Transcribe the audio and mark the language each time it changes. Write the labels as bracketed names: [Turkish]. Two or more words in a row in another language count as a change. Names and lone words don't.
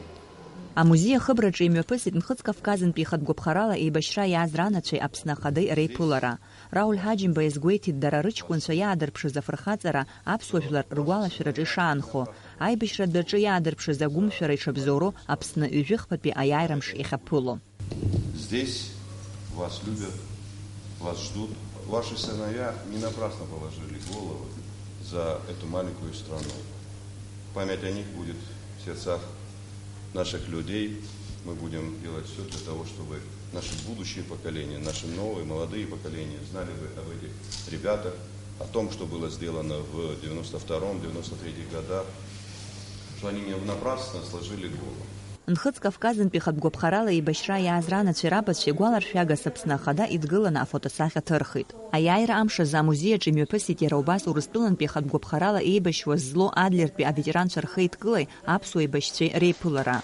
[Abkhazian] Амузеи ахыбраҿы имҩаԥысит Нхыҵ Кавказынтәи ихатәгәыԥхарала еибашьра иааз ранацәеи Аԥсны ахадеи реиԥылара. Рауль Ҳаџьымба иазгәеиҭеит дара рыҷкәынцәа иаадырԥшыз афырхаҵара аԥсуа жәлар ргәалашәараҿы ишаанхо. Аибашьра дәаҿы иаадырԥшыз агәымшәара иҽабзоуроу Аԥсны ҩажәихԥатәи аиааирамш иахьаԥыло. [Russian] Здесь вас любят, вас ждут. Ваши сыновья не напрасно положили головы за эту маленькую страну. Память о них будет в сердцах наших людей. Мы будем делать все для того, чтобы наши будущие поколения, наши новые, молодые поколения знали бы об этих ребятах, о том, что было сделано в 92-93 годах, что они не напрасно сложили голову. [Abkhazian] Нхыҵ Кавказынтәи ихатәгәыԥхарала еибашьра иааз ранацәеи рабацәеи игәаларшәагас Аԥсны ахада идгыланы афотосахьа ҭырхит. Аиааира амшазы амузеи аҿы имҩаԥысит иара убас Урыстәылантәи ихатәгәыԥхарала еибашьуаз злоу Адлертәи аветеранцәа рхеидкылеи аԥсуа еибашьцәеи реиԥылара.